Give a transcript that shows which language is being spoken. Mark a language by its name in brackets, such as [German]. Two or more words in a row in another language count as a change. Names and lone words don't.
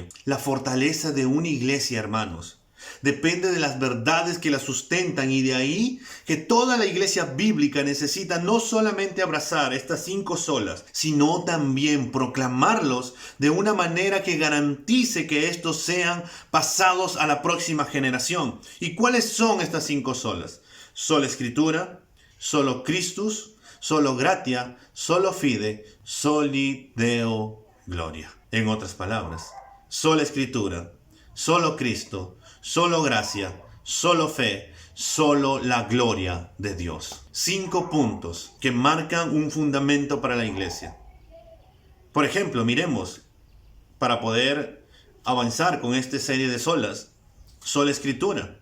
[Spanish] La fortaleza de una iglesia, hermanos, depende de las verdades que la sustentan, y de ahí que toda la iglesia bíblica necesita no solamente abrazar estas 5 solas, sino también proclamarlos de una manera que garantice que estos sean pasados a la próxima generación. ¿Y cuáles son estas 5 solas? [Latin] Sola Escritura, solo Christus, solo gratia, solo fide, soli Deo gloria. [Spanish] En otras palabras, sola Escritura, solo Cristo, solo gracia, solo fe, solo la gloria de Dios. 5 puntos que marcan un fundamento para la iglesia. Por ejemplo, miremos, para poder avanzar con esta serie de solas, sola Escritura.